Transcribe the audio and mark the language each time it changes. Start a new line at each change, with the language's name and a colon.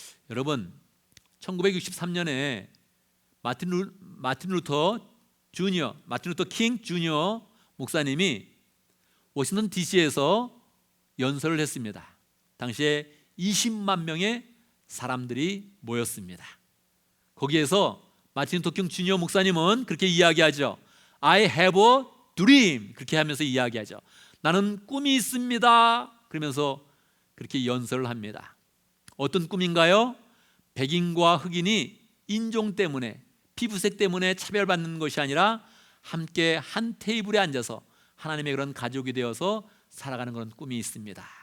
Korean: 여러분, 1963년에 마틴 루터 킹 주니어 목사님이 워싱턴 DC에서 연설을 했습니다. 당시에 20만 명의 사람들이 모였습니다. 거기에서 마틴 루터 킹 주니어 목사님은 그렇게 이야기하죠.
English: I have a dream
Korean: 그렇게 하면서 이야기하죠. 나는 꿈이 있습니다 그러면서 그렇게 연설을 합니다. 어떤 꿈인가요? 백인과 흑인이 인종 때문에, 피부색 때문에 차별받는 것이 아니라 함께 한 테이블에 앉아서 하나님의 그런 가족이 되어서 살아가는 그런 꿈이 있습니다.